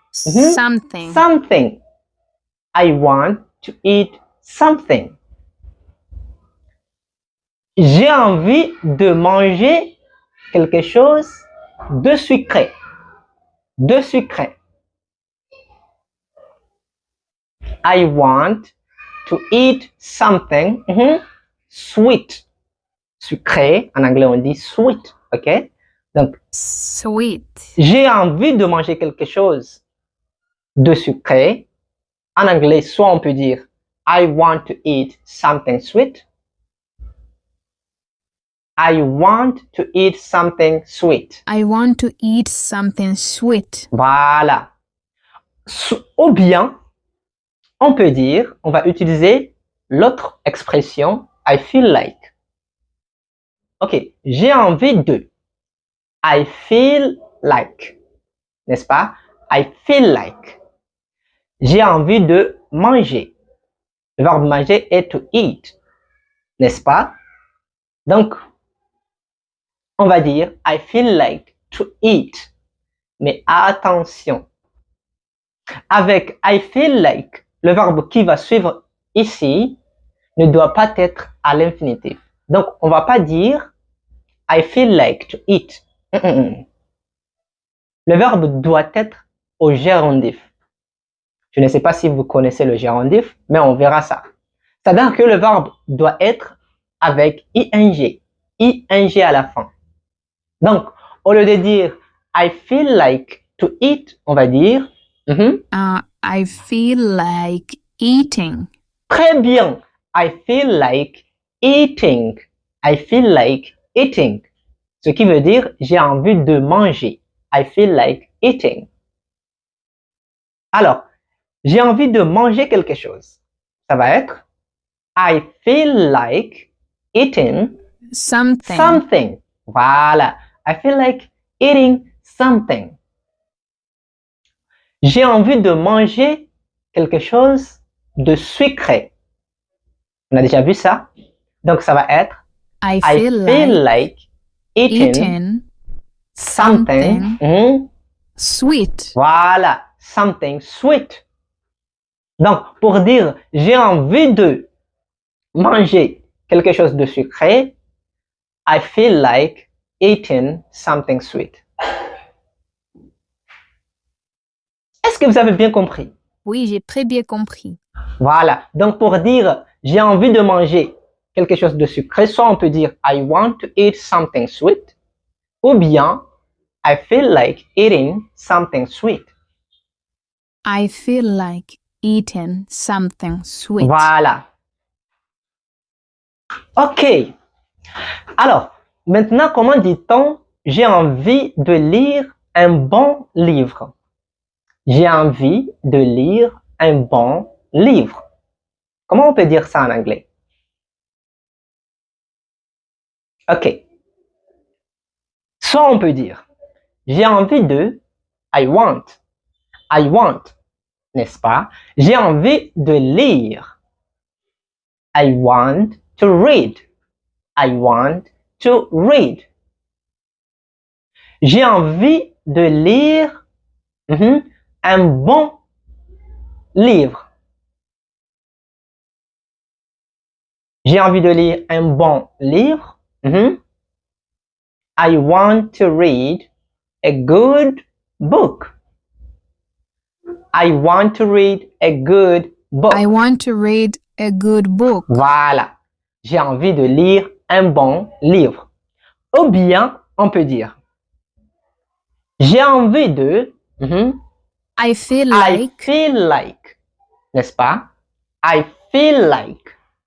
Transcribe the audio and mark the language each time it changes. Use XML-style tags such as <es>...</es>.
<en>something. Something. I want to eat something.</en> <fr>J'ai envie de manger quelque chose de sucré. De sucré.</fr> <en>I want to eat something sweet.</en> <fr>Sucré, en anglais on dit sweet, ok? Donc,</fr> <en>sweet.</en> <fr>J'ai envie de manger quelque chose de sucré. En anglais, soit on peut dire</fr> <en>I want to eat something sweet. I want to eat something sweet. I want to eat something sweet.</en> <fr>Voilà. Ou bien, on peut dire, on va utiliser l'autre expression,</fr> <en>I feel like.</en> <fr>Ok, j'ai envie de.</fr> <en>I feel like.</en> <fr>N'est-ce pas?</fr> <en>I feel like.</en> <fr>J'ai envie de manger. Le verbe manger est</fr> <en>to eat.</en> <fr>N'est-ce pas? Donc, on va dire</fr> <en>I feel like to eat.</en> <fr>Mais attention. Avec</fr> <en>I feel like,</en> <fr>le verbe qui va suivre ici ne doit pas être à l'infinitif. Donc, on va pas dire</fr> <en>I feel like to eat.</en> <fr>Le verbe doit être au gérondif. Je ne sais pas si vous connaissez le gérondif, mais on verra ça. C'est-à-dire que le verbe doit être avec ing. Ing à la fin. Donc, au lieu de dire</fr> <en>I feel like to eat,</en> <fr>on va dire</fr> <en>I feel like eating.</en> <fr>Très bien.</fr> <en>I feel like eating. I feel like eating.</en> <fr>Ce qui veut dire j'ai envie de manger.</fr> <en>I feel like eating.</en> <fr>Alors, j'ai envie de manger quelque chose. Ça va être</fr> <en>I feel like eating something.</en> <fr>Voilà.</fr> <en>I feel like eating something.</en> <fr>J'ai envie de manger quelque chose de sucré. On a déjà vu ça? Donc, ça va être</fr> <en>I feel like eating something sweet.</en> <fr>Voilà,</fr> <en>something sweet.</en> <fr>Donc, pour dire j'ai envie de manger quelque chose de sucré,</fr> <en>I feel like eating something sweet.</en> <fr>Est-ce que vous avez bien compris? Oui, j'ai très bien compris. Voilà. Donc, pour dire j'ai envie de manger quelque chose de sucré, soit on peut dire</fr> <en>I want to eat something sweet,</en> <fr>ou bien</fr> <en>I feel like eating something sweet. I feel like eating something sweet.</en> <fr>Voilà. Ok. Alors, maintenant, comment dit-on j'ai envie de lire un bon livre? J'ai envie de lire un bon livre. Comment on peut dire ça en anglais? Ok. Soit on peut dire j'ai envie de,</fr> <en>I want,</en> <fr>n'est-ce pas? J'ai envie de lire.</fr> <en>I want to read. I want to read.</en> <fr>J'ai envie de lire un bon livre. J'ai envie de lire un bon livre.</fr> <en>I want to read a good book. I want to read a good book. I want to read a good book.</en> <fr>Voilà. J'ai envie de lire un bon livre. Ou bien, on peut dire j'ai envie de</fr> <en>I feel I feel like.</en> <fr>N'est-ce pas?</fr> <en>I feel like.</en>